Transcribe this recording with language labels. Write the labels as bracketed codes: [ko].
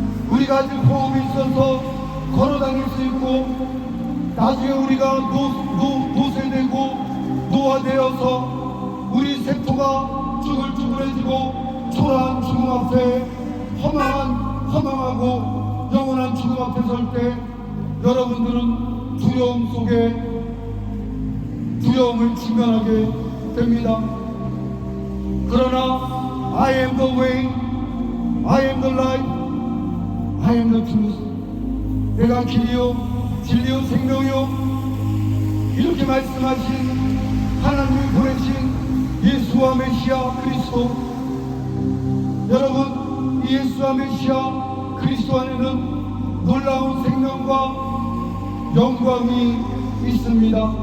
[ko] 우리가 아직 호흡이 있어서 걸어다닐 수 있고 나중에 우리가 노쇠되고 노화되어서 우리 세포가 쭈글쭈글해지고 초라한 죽음 앞에 허망하고 영원한 죽음 앞에 설 때 여러분들은 두려움 속에 두려움을 직면하게 됩니다. 그러나 [en] I am the way, I am the light, I am the truth. [ko] 내가 길이요 진리요 생명이요, 이렇게 말씀하신 하나님이 보내신 예수와 메시아 그리스도, 여러분, 이 예수와 메시아 그리스도 안에는 놀라운 생명과 영광이 있습니다.